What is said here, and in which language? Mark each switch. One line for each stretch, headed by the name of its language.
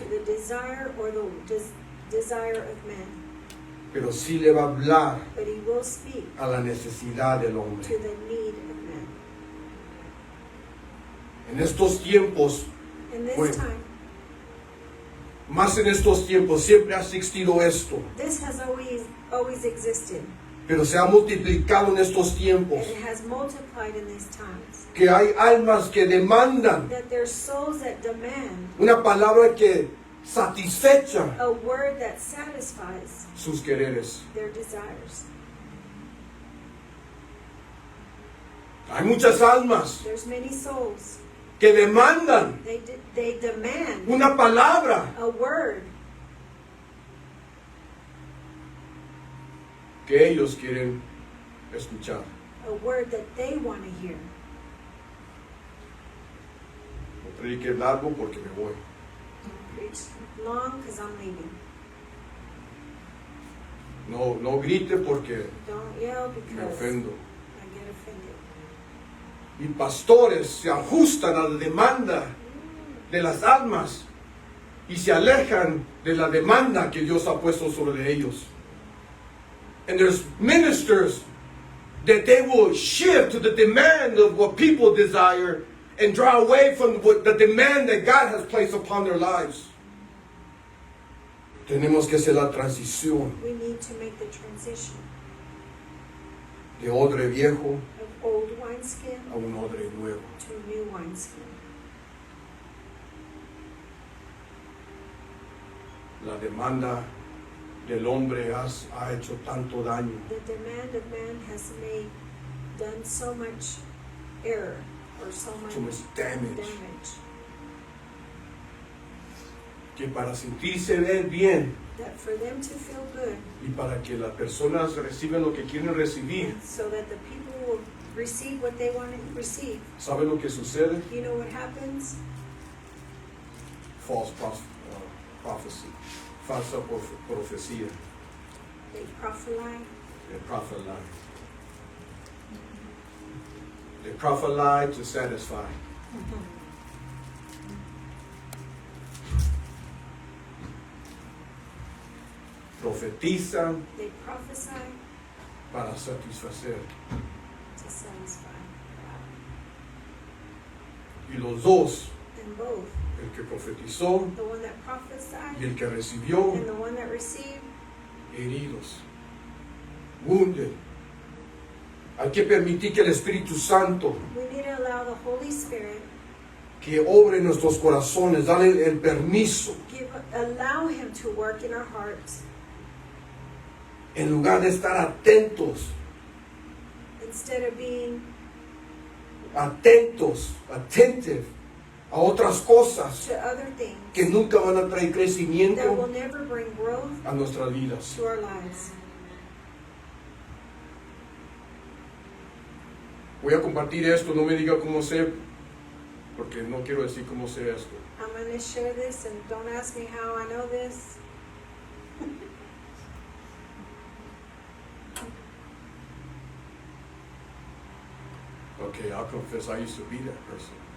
English: the desire or the desire of man,
Spanish: pero sí le va a hablar
English: but he will speak
Spanish: a la necesidad del
English: to
Spanish: hombre.
English: the need of man.
Spanish: En estos tiempos,
English: In this
Spanish: Bueno.
English: time,
Spanish: más en estos tiempos, siempre ha existido esto,
English: this has always existed,
Spanish: pero se ha multiplicado en estos tiempos,
English: and it has multiplied in these times.
Spanish: que hay almas que demandan
English: That there's souls that demand
Spanish: una palabra que satisfecha
English: a word that satisfies
Spanish: sus quereres.
English: their desires.
Spanish: Hay muchas almas
English: There's many souls.
Spanish: que demandan
English: They demand
Spanish: una palabra
English: a word
Spanish: que ellos quieren escuchar.
English: that they want to hear.
Spanish: No predique largo porque me voy.
English: Preach long because I'm leaving.
Spanish: No grite porque
English: Don't yell
Spanish: me
English: because
Spanish: ofendo.
English: I get offended.
Spanish: Y pastores se ajustan a la demanda de las almas y se alejan de la demanda que Dios ha puesto sobre ellos.
English: And there's ministers that they will shift to the demand of what people desire and draw away from the demand that God has placed upon their lives.
Spanish: Tenemos que hacer la transición
English: We need to make the transition
Spanish: de odre viejo
English: of old wineskin
Spanish: a un odre nuevo.
English: to new wineskin.
Spanish: La demanda del hombre ha hecho tanto daño
English: The demand of man has done so much error or so so much much damage, damage
Spanish: que para sentirse ver bien
English: that for them to feel good,
Spanish: y para que las personas reciban lo que quieren recibir,
English: so that the people will receive what they want to receive,
Spanish: ¿sabe lo que sucede?
English: you know what happens? False prophecy,
Spanish: falsa profecía,
English: They prophesy. they prophet lie. They prophet lie to satisfy.
Spanish: profetizan
English: They prophesy
Spanish: para satisfacer.
English: to satisfy.
Spanish: Y los dos,
English: And both,
Spanish: el que profetizó
English: the one that prophesied
Spanish: y el que recibió,
English: and the one that received,
Spanish: heridos,
English: wounded.
Spanish: Hay que permitir que el Espíritu Santo
English: we need to allow the Holy Spirit,
Spanish: que obre en nuestros corazones, darle el permiso,
English: allow Him to work in our hearts
Spanish: en lugar de estar atentos,
English: instead of being attentive
Spanish: a otras cosas
English: to other things
Spanish: que nunca van a traer
English: that will
Spanish: crecimiento
English: never bring growth
Spanish: a nuestras vidas.
English: to our lives.
Spanish: Voy a compartir esto, no me diga cómo sé, porque no quiero decir cómo sé esto.
English: I'm going to share this, and don't ask me how I know this. Okay, I'll confess I used to be that person.